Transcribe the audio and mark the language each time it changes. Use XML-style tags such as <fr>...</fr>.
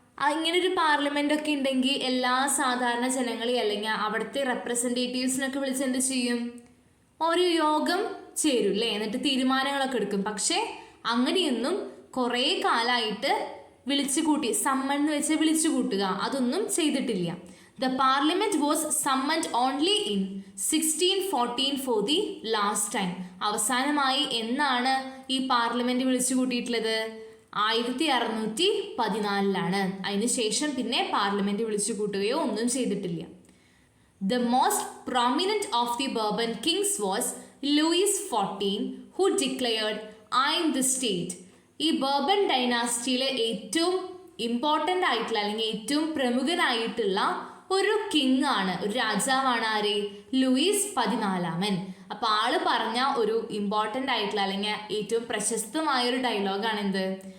<ml>ഇങ്ങനെ ഒരു പാർലമെന്റ് ഒക്കെ ഉണ്ടെങ്കിൽ എല്ലാ സാധാരണ ജനങ്ങളെയും അല്ലെങ്കിൽ അവിടുത്തെ റെപ്രസെൻറ്റേറ്റീവ്സിനൊക്കെ വിളിച്ച് എന്ത് ചെയ്യും? ഒരു യോഗം ചേരൂല്ലേ, എന്നിട്ട് തീരുമാനങ്ങളൊക്കെ എടുക്കും. പക്ഷെ അങ്ങനെയൊന്നും കുറേ കാലമായിട്ട് വിളിച്ചു കൂട്ടി, സമ്മൺ എന്ന് വെച്ച് വിളിച്ചു കൂട്ടുക, അതൊന്നും ചെയ്തിട്ടില്ല.</ml> <en>The parliament was summoned only in 1614 for the last time.</en> <ml>അവസാനമായി എന്നാണ് ഈ പാർലമെന്റ് വിളിച്ചു കൂട്ടിയിട്ടുള്ളത്? 1614. അതിനുശേഷം പിന്നെ പാർലമെന്റ് വിളിച്ചു കൂട്ടുകയോ ഒന്നും ചെയ്തിട്ടില്ല.</ml> <en>The most prominent of the Bourbon kings was Louis XIV, who declared, "I am the state."</en> <ml>ഈ ബർബൺ ഡൈനാസ്റ്റിയിലെ ഏറ്റവും ഇമ്പോർട്ടൻ്റ് ആയിട്ടുള്ള അല്ലെങ്കിൽ ഏറ്റവും പ്രമുഖനായിട്ടുള്ള ഒരു കിങ് ആണ്, ഒരു രാജാവാണ്. ആര്? ലൂയിസ് 14. അപ്പോൾ ആള് പറഞ്ഞ ഒരു ഇമ്പോർട്ടൻ്റ് ആയിട്ടുള്ള അല്ലെങ്കിൽ ഏറ്റവും പ്രശസ്തമായ ഒരു ഡയലോഗാണ് എന്ത്?</ml>